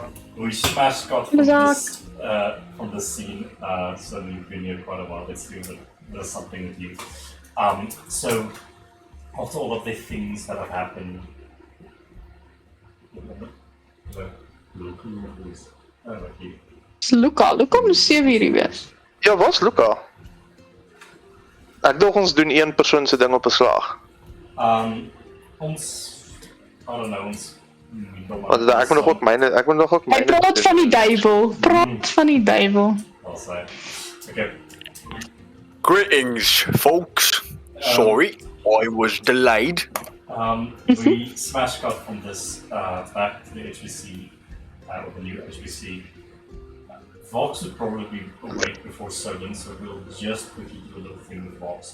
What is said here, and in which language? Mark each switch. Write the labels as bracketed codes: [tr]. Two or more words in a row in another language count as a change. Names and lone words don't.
[en] We smash cut from the scene. So you've been here quite a while. Let's do that. There's something with you. So after all of the things that have happened, [af] Luca moet 7 uur wees. Ja, was Luca? Ek dink ons doen een persoon se ding op 'n slag. Ons, [en] I don't know, [af] ons. Want ek moet nog ook myne, Hy praat van die duivel. Praat van die duivel. [en] I'll say. Okay. Greetings, folks. Sorry, I was delayed. We smash cut from this back to the HBC, or the new HBC. Vox would probably be awake before Solan, so we'll just quickly do a little thing with Vox.